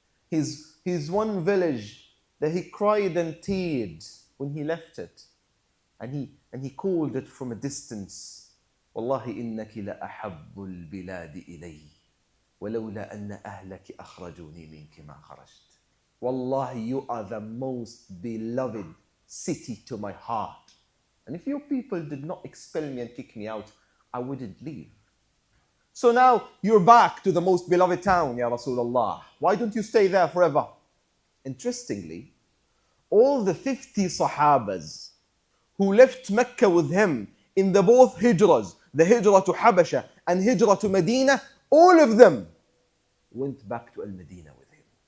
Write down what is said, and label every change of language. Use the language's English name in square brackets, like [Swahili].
[English] His one village that he cried and teared when he left it. And he called it from a distance. [Arabic] والله إنك لأحب البلاد إلي ولولا أن أهلك أخرجوني منك ما خرجت. [English] Wallahi, you are the most beloved city to my heart. And if your people did not expel me and kick me out, I wouldn't leave. So now you're back to the most beloved town, Ya Rasulullah. Why don't you stay there forever? Interestingly, all the 50 Sahabas who left Mecca with him in the both hijras, the hijrah to Habasha and hijrah to Medina, all of them went back to Al-Medina with him.